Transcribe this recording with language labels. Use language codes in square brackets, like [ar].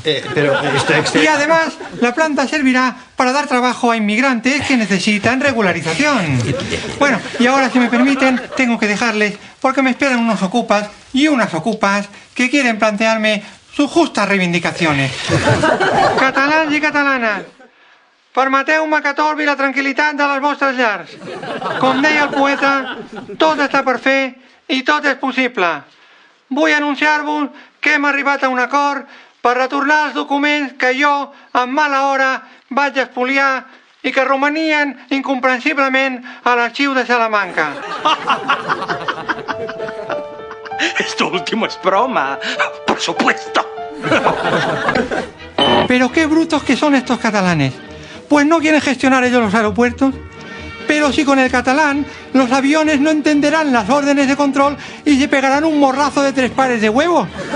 [es] Y además, la planta servirá para dar trabajo a inmigrantes que necesitan regularización. Bueno, y ahora, si me permiten, tengo que dejarles porque me esperan unos ocupas y unas ocupas que quieren plantearme sus justas reivindicacions. [ca] Catalans i catalanes, permeteu-me que torbi la tranquil·litat de les vostres llars. Com deia el poeta, tot està per fer i tot és possible. Vull anunciar-vos que hem arribat a un acord per retornar els documents que jo, en mala hora, vaig expoliar i que romanien incomprensiblement a l'arxiu de Salamanca. [es] Esto último es broma, por supuesto. Pero qué brutos que son estos catalanes. Pues no quieren gestionar ellos los aeropuertos. Pero si con el catalán los aviones no entenderán las órdenes de control y se pegarán un morrazo de 3 pares de huevos.